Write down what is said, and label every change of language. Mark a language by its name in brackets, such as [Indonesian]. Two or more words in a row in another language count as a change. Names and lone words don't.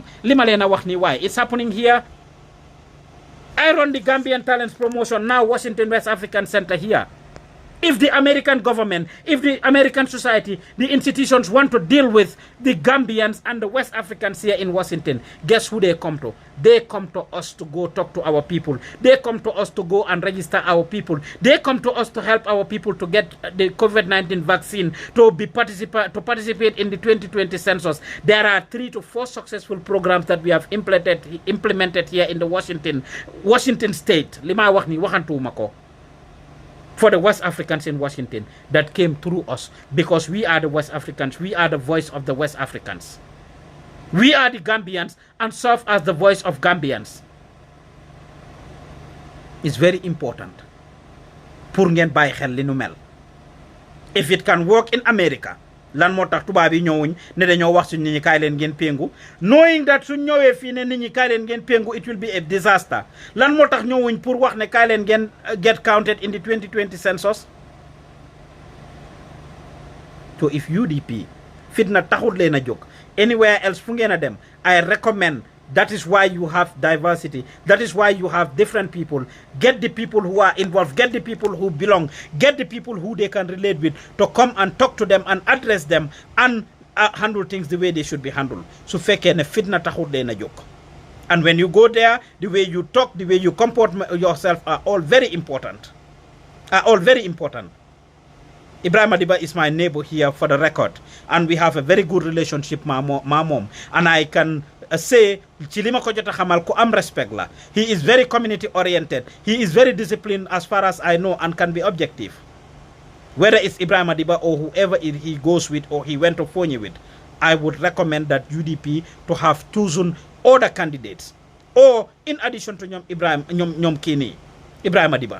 [Wolof] Lima leena wax ni [English] why. It's happening here. I run the Gambian Talents Promotion, now Washington West African Center here. If the American government, if the American society, the institutions want to deal with the Gambians and the West Africans here in Washington, guess who they come to? They come to us to go talk to our people. They come to us to go and register our people. They come to us to help our people to get the COVID-19 vaccine, to participate in the 2020 census. There are 3 to 4 successful programs that we have implemented here in the Washington state. [Wolof] Lima wax ni waxantuma ko. [English] For the West Africans in Washington that came through us, because we are the West Africans. We are the voice of the West Africans. We are the Gambians and serve as the voice of Gambians. It's very important. [Wolof] Pour ngeen bàyyi xel li nu mel. [English] If it can work in America, [Wolof] lan moo tax tubaab yi ñëwuñ ne dañoo wax suñ nit ñi kaay leen ngeen péngu, [English] knowing that [Wolof] suñ ñëwee fii ne nit ñi kaay leen ngeen péngu, [English] it will be a disaster. [Wolof] Lan moo tax ñëwuñ pour wax ne kaay leen ngeen [English] get counted in the 2020 census. So if [Wolof] UDP fitna taxut leen a jóg [English] anywhere else [Wolof] fu ngeen a dem, [English] I recommend. That is why you have diversity. That is why you have different people. Get the people who are involved. Get the people who belong. Get the people who they can relate with to come and talk to them and address them and handle things the way they should be handled. [Wolof] So fekkee ne fitna taxut leen a jóg. [English] And when you go there, the way you talk, the way you comport yourself are all very important. Ibrahim Adiba is my neighbor here for the record. And we have a very good relationship, my mom. And I can say, [Wolof] Chilima ko jota xamal ko am respect la. [English] He is very community oriented. He is very disciplined as far as I know and can be objective. Whether it's Ibrahim Adiba or whoever he goes with or he went to Fonyi with, I would recommend that UDP to have chosen other candidates. Or in addition to Nyom Kini, Ibrahim Adiba.